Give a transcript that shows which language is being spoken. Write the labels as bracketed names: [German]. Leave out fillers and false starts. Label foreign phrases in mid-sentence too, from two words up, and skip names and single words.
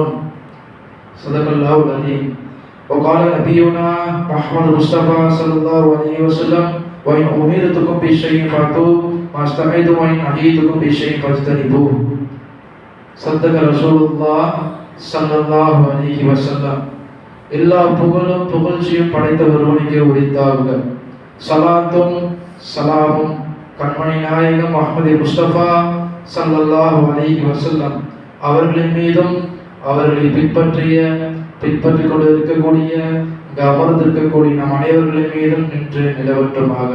[Arabic] صدق الله العظيم. وقال نبينا محمد مصطفى صلى الله عليه وسلم: وإن أمرتكم بشيء فأتوا ما استحييتم وإن نهيتكم بشيء فاجتنبوه. صدق رسول الله صلى الله عليه وسلم. [Tamil] எல்லா புகழும் புகழ்ச்சியும் படைத்த ஒருவனுக்கே உரித்தாக. சலாத்தும் சலாமும் கண்மணி நாயகம் முஹம்மது முஸ்தபா [Arabic] صلى الله عليه وسلم [Tamil] அவர்களின் மீதும் அவர்களை பின்பற்றிக் கொண்டு இருக்கக்கூடிய அமர்ந்திருக்கக்கூடிய நம் அனைவர்களின் மீதும் நின்று நிலவற்றுமாக.